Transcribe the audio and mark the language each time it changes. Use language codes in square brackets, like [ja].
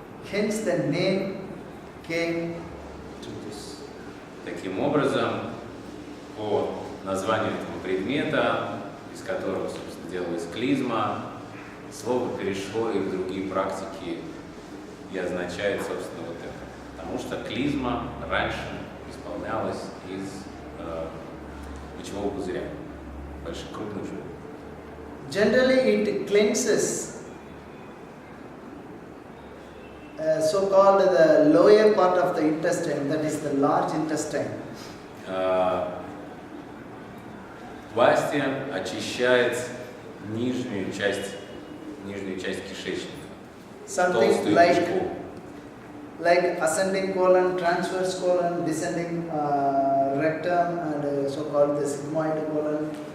[en] hence the name came to this. [ru] Таким образом, по названию этого предмета, из которого, собственно, делалась клизма, слово перешло и в другие практики и означает, собственно, вот это. Потому что клизма раньше исполнялась из мочевого пузыря, больших крупных животных. [en] Generally, it cleanses so-called the lower part of the intestine, that is the large intestine. [ru] Басти очищает нижнюю часть кишечника, [en] Something [ru] толстую [en] like [ru] кишку. [en] ascending colon, transverse colon, descending rectum, and so-called the sigmoid colon.